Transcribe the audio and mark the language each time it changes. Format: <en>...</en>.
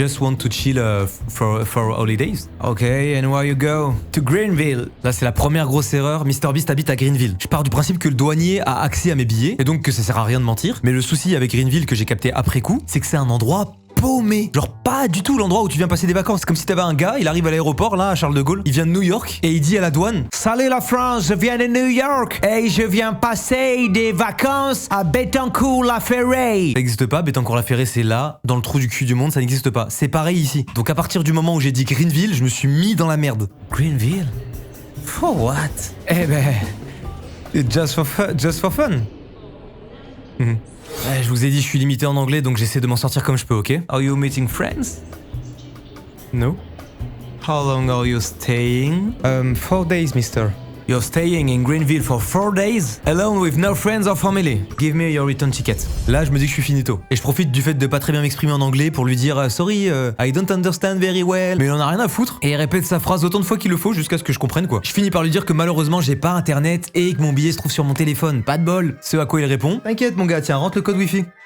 <en>Just want to chill for holidays. Okay, and where you go? To Greenville.</en> <fr>Là, c'est la première grosse erreur. MrBeast habite à Greenville. Je pars du principe que le douanier a accès à mes billets et donc que ça sert à rien de mentir. Mais le souci avec Greenville que j'ai capté après coup, c'est que c'est un endroit paumé. Genre pas du tout l'endroit où tu viens passer des vacances. C'est comme si t'avais un gars, il arrive à l'aéroport là à Charles de Gaulle, il vient de New York et il dit à la douane: Salut la France, je viens de New York et je viens passer des vacances à Bettencourt-la-Ferraille. Ça n'existe pas, Bettencourt-la-Ferraille c'est là, dans le trou du cul du monde, ça n'existe pas. C'est pareil ici. Donc à partir du moment où j'ai dit Greenville, je me suis mis dans la merde. Greenville?</fr> <en>For what?</en> <fr>Eh ben,</fr> <en>just for fun.</en> <fr>Je vous ai dit, je suis limité en anglais, donc j'essaie de m'en sortir comme je peux, ok?</fr> <en>Are you meeting friends? No. How long are you staying? 4 days, mister. You're staying in Greenville for 4 days? Alone with no friends or family? Give me your return ticket.</en> <fr>Là, je me dis que je suis finito. Et je profite du fait de pas très bien m'exprimer en anglais pour lui dire</fr> <en>Sorry, I don't understand very well.</en> <fr>Mais il en a rien à foutre. Et il répète sa phrase autant de fois qu'il le faut jusqu'à ce que je comprenne quoi. Je finis par lui dire que malheureusement, j'ai pas internet et que mon billet se trouve sur mon téléphone. Pas de bol. Ce à quoi il répond: T'inquiète, mon gars, tiens, rentre le code Wi-Fi.</fr>